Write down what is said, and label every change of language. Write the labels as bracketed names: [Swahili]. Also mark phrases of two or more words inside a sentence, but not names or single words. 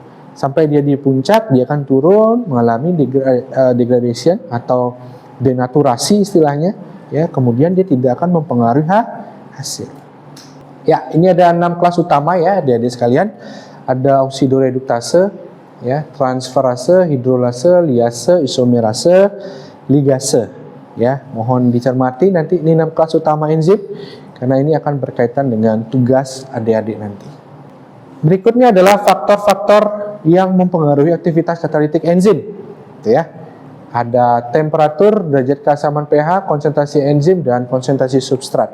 [Indonesian] Sampai dia di puncak, dia akan turun mengalami degradation atau denaturasi istilahnya, ya. Kemudian dia tidak akan mempengaruhi hasil. Ya, ini ada 6 kelas utama ya, adik-adik sekalian. Ada oksidoreduktase, ya, transferase, hidrolase, liase, isomerase, ligase. Ya, mohon dicermati nanti ini 6 kelas utama enzim karena ini akan berkaitan dengan tugas adik-adik nanti. Berikutnya adalah faktor-faktor yang mempengaruhi aktivitas katalitik enzim, gitu ya. Ada temperatur, derajat keasaman pH, konsentrasi enzim, dan konsentrasi substrat.